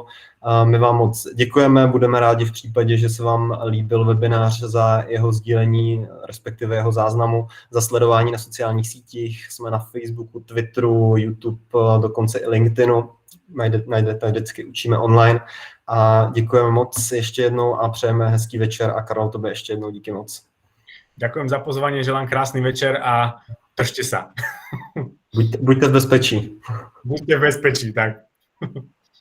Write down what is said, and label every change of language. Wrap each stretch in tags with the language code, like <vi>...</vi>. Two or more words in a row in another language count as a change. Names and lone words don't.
<cs>My vám moc děkujeme, budeme rádi v případě, že se vám líbil webinář, za jeho sdílení, respektive jeho záznamu, za sledování na sociálních sítích. Jsme na Facebooku, Twitteru, YouTube, dokonce i LinkedInu. Najdete vždycky Učíme online. A děkujeme moc ještě jednou a přejeme hezký večer. A Karol, tobě ještě jednou díky moc.</cs> <sk>Ďakujem za pozvanie, želám krásny večer a držte sa. Buďte v bezpečí. Buďte v bezpečí, tak.</sk>